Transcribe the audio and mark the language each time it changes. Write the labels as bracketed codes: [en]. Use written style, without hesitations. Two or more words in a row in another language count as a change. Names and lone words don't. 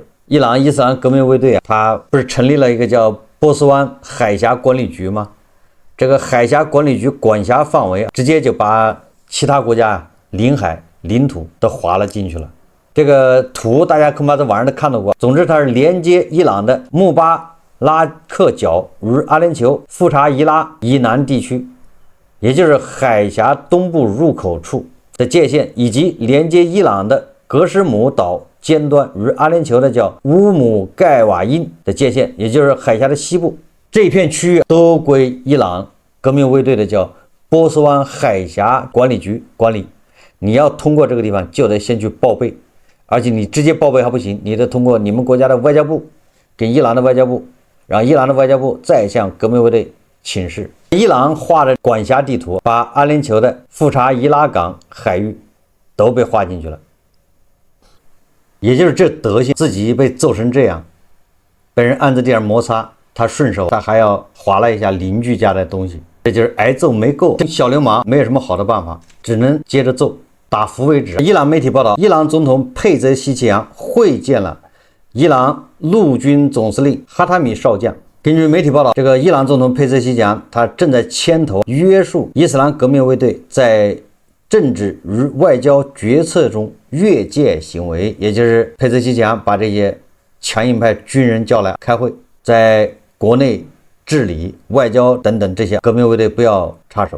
[zh] 伊朗伊斯蘭革命衛隊他不是成立了一個叫波斯灣海峽管理局嗎？這個海峽管理局管轄範圍直接就把其他國家領海領土都劃了進去了。這個圖大家恐怕在網上都看到過。總之，它是連接伊朗的穆巴拉克角與阿联酋富查伊拉以南地區，也就是海峽東部入口處的界限，以及連接伊朗的格什姆島尖端與阿聯酋的叫烏姆蓋瓦因的界限，也就是海峽的西部，這一片區域都歸伊朗革命衛隊的叫波斯灣海峽管理局管理。你要通過這個地方，就得先去報備，而且你直接報備還不行，你得通過你們國家的外交部跟伊朗的外交部，然後伊朗的外交部再向革命衛隊请示。伊朗畫的管轄地圖把阿聯酋的富查伊拉港海域都被劃進去了，也就是這德行，自己被揍成這樣，被人按着這樣摩擦，他順手他還要劃了一下鄰居家的東西，這就是挨揍沒夠，小流氓沒有什麼好的辦法，只能接着揍，打服為止。伊朗媒體報道，伊朗總統佩澤西奇揚會見了伊朗陸軍總司令哈塔米少將。根據媒體報道，這個伊朗總統佩澤西奇揚他正在牽頭約束伊斯蘭革命衛隊在政治與外交決策中越界行為，也就是佩澤西奇揚把這些強硬派軍人叫來開會，在國內治理、外交等等這些革命衛隊不要插手。